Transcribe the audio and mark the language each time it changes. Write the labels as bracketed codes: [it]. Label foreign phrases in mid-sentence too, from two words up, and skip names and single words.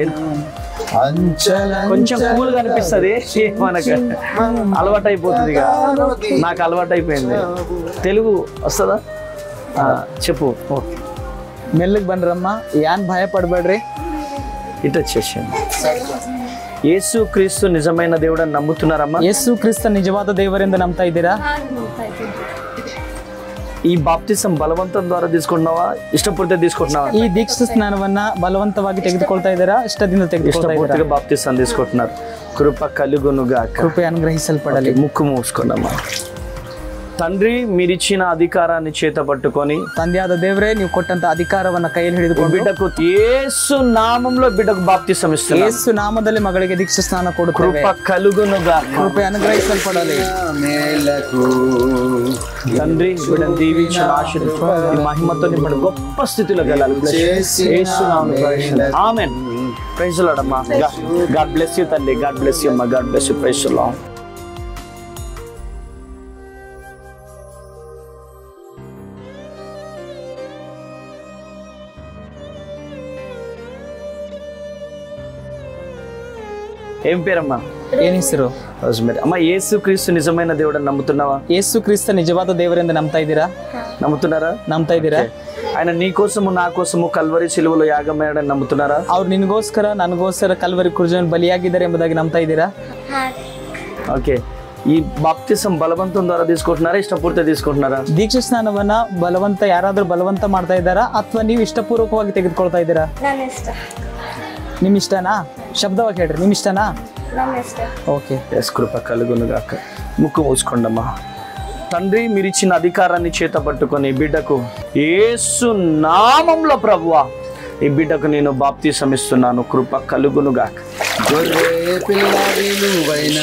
[te] కొంచెం కూల్ గా అనిపిస్తుంది, మనకు అలవాటు అయిపోతుంది. నాకు అలవాటు అయిపోయింది. తెలుగు వస్తుందా? చెప్పు. ఓకే, [kn] ಮೆಲ್ಲಗೆ ಬನ್ರಮ್ಮಾ, ಏನ್ ಭಯಪಡಬೇಡ್ರಿ. [te] ఇటు వచ్చేసాను. యేసు క్రీస్తు నిజమైన దేవుడు అని నమ్ముతున్నారమ్మా? [kn] ಯೇಸು ಕ್ರಿಸ್ತ ನಿಜವಾದ ದೇವರೆಂದು ನಂಬ್ತಾ ಇದ್ದೀರಾ? [te] ఈ బాప్తిసం బలవంతం ద్వారా తీసుకుంటున్నావా, ఇష్టపూర్తిగా తీసుకుంటున్నావా? [kn] ಈ ದೀಕ್ಷಾ ಸ್ನಾನವನ್ನ ಬಲವಂತವಾಗಿ ತೆಗೆದುಕೊಳ್ತಾ ಇದ್ದೀರಾ, ಇಷ್ಟದಿಂದ ತೆಗೆದುಕೊಳ್ತಾ ಇದ್ದೀರಾ? [te] ఇష్టపూర్తిగా బాప్తిసం తీసుకుంటున్నారు. కృప కలుగునుగాక. [kn] ಕೃಪೆ ಅನುಗ್ರಹಿಸಲ್ಪಡಲಿ. [te] ముక్కు మూసుకున్నామా. తండ్రి, మీరిచ్చిన అధికారాన్ని చేత పట్టుకొని [kn] ತಂದೆಯಾದ ದೇವರೇ, ನೀವು ಕೊಟ್ಟಂತ ಅಧಿಕಾರವನ್ನ ಕೈಯಲ್ಲಿ ಹಿಡಿದುಕೊಂಡು [te] బిడ్డకు యేసు నామంలో బిడ్డకు బాప్తిసం ఇస్తున్నాను. [kn] ಯೇಸು ನಾಮದಲ್ಲಿ ಮಗಳಿಗೆ ದೀಕ್ಷಾ ಸ್ನಾನ ಕೊಡುತ್ತೇವೆ. [te] కృప కలుగునుగాక. [kn] ಕೃಪೆ ಅನುಗ್ರಹಿಸಲ್ಪಡಲಿ. [te] మేలకు తండ్రి, బిడ్డను దీవించి ఆశీర్వదించు. ఈ మహిమతో నింపడి గొప్ప స్థితిలో వెళ్ళాలి. యేసు నామములో ప్రవేశించండి. ఆమేన్. [en] Praise the Lord అమ్మా. God bless you తండ్రి. God bless you అమ్మా. God bless you. Praise the Lord. [te] ఏం పేరమ్మా? [kn] ಏನ್ ಹೆಸರು? [te] రోజ్మెరీ. అమ్మా, యేసు క్రీస్తు నిజమైన దేవుడు అని నమ్ముతున్నావా? [kn] ಯೇಸು ಕ್ರಿಸ್ತ ನಿಜವಾದ ದೇವರೆಂದು ನಂಬ್ತಾ ಇದ್ದೀರಾ? [te] నమ్ముతున్నారా? [kn] ನಂಬ್ತಾ ಇದ್ದೀರಾ? [te] ఆయన నీ కోసము నా కోసము కల్వరి సిలువలో యాగమయ్యాడని నమ్ముతున్నారా? [kn] ಅವ್ರು ನಿನಗೋಸ್ಕರ ನನಗೋಸ್ಕರ ಕಲ್ವರಿ ಕುರ್ಜನ್ ಬಲಿಯಾಗಿದ್ದಾರೆ ಎಂಬುದಾಗಿ ನಂಬ್ತಾ ಇದ್ದೀರಾ? [te] ఓకే. ఈ బాప్తిసం బలవంతం ద్వారా తీసుకుంటున్నారా, ఇష్టపూర్తిగా తీసుకుంటున్నారా? [kn] ದೀಕ್ಷಾ ಸ್ನಾನವನ್ನ ಬಲವಂತ ಯಾರಾದ್ರೂ ಬಲವಂತ ಮಾಡ್ತಾ ಇದ್ದಾರಾ ಅಥವಾ ನೀವು ಇಷ್ಟಪೂರ್ವಕವಾಗಿ ತೆಗೆದುಕೊಳ್ತಾ ಇದ್ದೀರಾ? ನಿಮ್ ಇಷ್ಟನಾ? ಶಬ್ದವಾಗಿ ಹೇಳ್ರಿ, ನಿಮ್ ಇಷ್ಟನಾ? [te] ఓకే. ఎస్, కృప కలుగునుగాక. ముక్కు మూసుకోండమ్మా. తండ్రి, మీరిచ్చిన అధికారాన్ని చేత పట్టుకొని బిడ్డకు యేసు నామంలో ప్రభువా, ఈ బిడ్డకు నేను బాప్తిసం ఇస్తున్నాను. కృప కలుగునుగాక. గొర్రె పిల్ల విలువైన